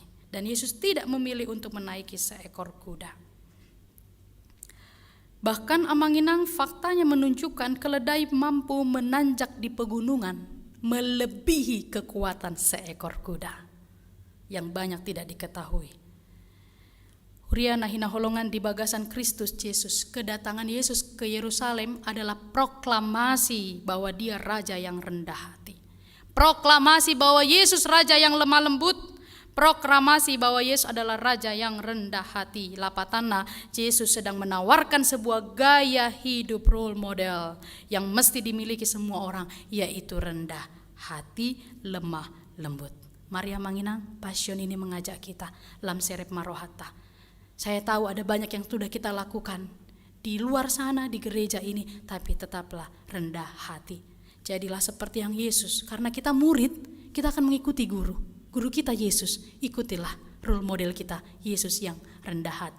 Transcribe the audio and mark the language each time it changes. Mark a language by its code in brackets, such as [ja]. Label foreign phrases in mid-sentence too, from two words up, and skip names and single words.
[id] Dan Yesus tidak memilih untuk menaiki seekor kuda. Bahkan Amanginang faktanya menunjukkan keledai mampu menanjak di pegunungan melebihi kekuatan seekor kuda yang banyak tidak diketahui. [bbc] Huriana hinaholongan di bagasan [id] Kristus Yesus, kedatangan Yesus ke Yerusalem adalah proklamasi bahwa dia raja yang rendah hati. Proklamasi bahwa Yesus raja yang lemah lembut. Proklamasi bahwa Yesus adalah raja yang rendah hati. Lapatana, Yesus sedang menawarkan sebuah gaya hidup [en] role model [id] yang mesti dimiliki semua orang, yaitu rendah hati, lemah lembut. Mari Amanginang, Passion ini mengajak kita [bbc] lam serep marohata. [id] Saya tahu ada banyak yang sudah kita lakukan di luar sana di gereja ini, tapi tetaplah rendah hati. Jadilah seperti yang Yesus, karena kita murid, kita akan mengikuti guru kita Yesus. Ikutilah [en] role model [id] kita, Yesus yang rendah hati.